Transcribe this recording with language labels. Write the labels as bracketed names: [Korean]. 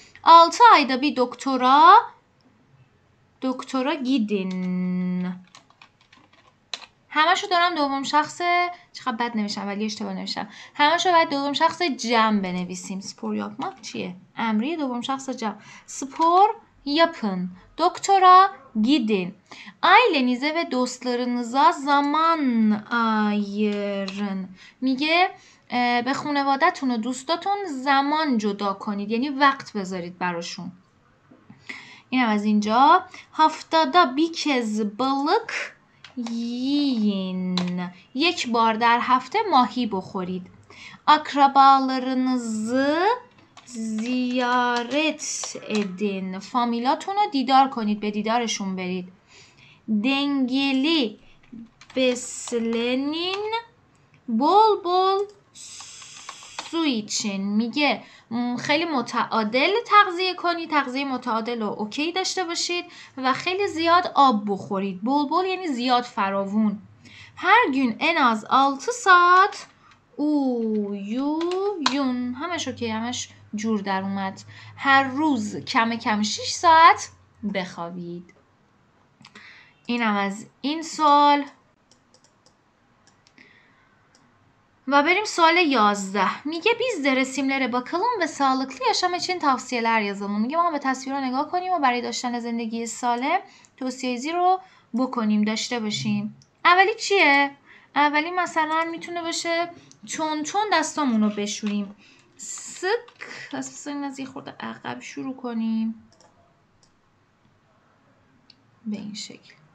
[Turkish] 6 ayda bir doktora gidin. [Persian] همشو دارم دوم شخص چقدر بد نوشتم ولی اشتباه نوشتم. همشو باید دوم شخص جمع بنویسیم. [Turkish] spor yapmak [Persian] چیه؟ امری دوم شخص جمع. [Turkish] spor yapın. Doktora gidin. Ailenize ve dostlarınıza zaman ayırın. [Persian] میگه به خانواده‌تون و دوستاتون زمان جدا کنید، یعنی وقت بذارید براشون. اینم از اینجا. [Turkish] haftada bir kez balık yiyin. [Persian] یک بار در هفته ماهی بخورید. [Turkish] akrabalarınızı ziyaret edin. [Persian] فامیلاتون رو دیدار کنید، به دیدارشون برید. [Turkish] dengeli beslenin. bol bol su için. [Persian] میگه خیلی متعادل تغذیه کنید، تغذیه متعادل و اوکی داشته باشید و خیلی زیاد آب بخورید. بول یعنی زیاد فراوون. [Turkish] Her gün en az 6 saat uyuyun. [Persian] همش اوکی، همش جور در اومد. هر روز کم 6 ساعت بخوابید. اینم از این سوال. و بریم سوال 11. [Turkish] میگه biz de resimlere bakalım ve sağlıklı yaşam için tavsiyeler yazalım. [Persian] میگه ما به تصویرها نگاه کنیم و برای داشتن زندگی سالم توصیه‌ریزی رو بکنیم، داشته باشیم. اولی چیه؟ اولی مثلا میتونه باشه چون دستامون رو بشوریم. سک از یه خورده عقب شروع کنیم به این شکل.